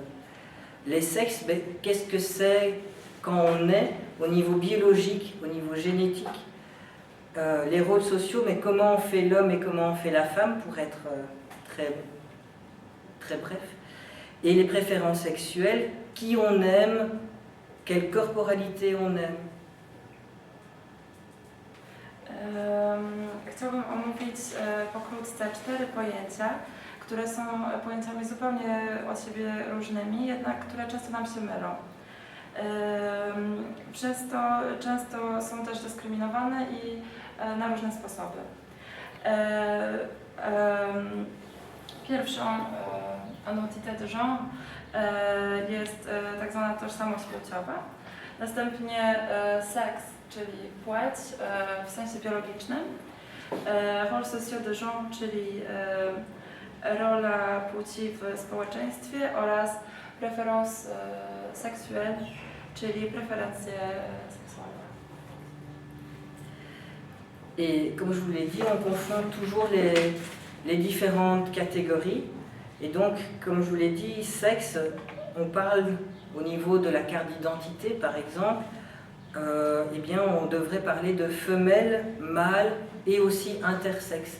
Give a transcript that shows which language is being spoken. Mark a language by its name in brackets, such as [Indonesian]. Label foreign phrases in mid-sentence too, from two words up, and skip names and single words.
[French] Les sexes, qu'est-ce que c'est quand on est au niveau biologique, au niveau génétique. Les rôles sociaux, mais comment on fait l'homme et comment on fait la femme, pour être très, très bref. Et les préférences sexuelles, qui on aime, quelle corporalité on aime. [Polish] Chciałabym omówić pokrótce 4 pojęcia, które są pojęciami zupełnie od siebie różnymi, jednak które często nam się mylą. Przez to często są też dyskryminowane i na różne sposoby. Pierwszą [French] identité de genre [Polish] jest tak zwana tożsamość płciowa, następnie seks czyli płeć w sensie biologicznym, [French] rôle sociaux de genre, [Polish] czyli rola płci w społeczeństwie oraz [French] préférence sexuelle, [Polish] czyli preferencje seksualne. [French] Et comme je vous l'ai dit, on confond toujours les différentes catégories. Et donc, comme je vous l'ai dit, sexe, on parle au niveau de la carte d'identité, par exemple, eh bien, on devrait parler de femelle, mâle et aussi intersexe.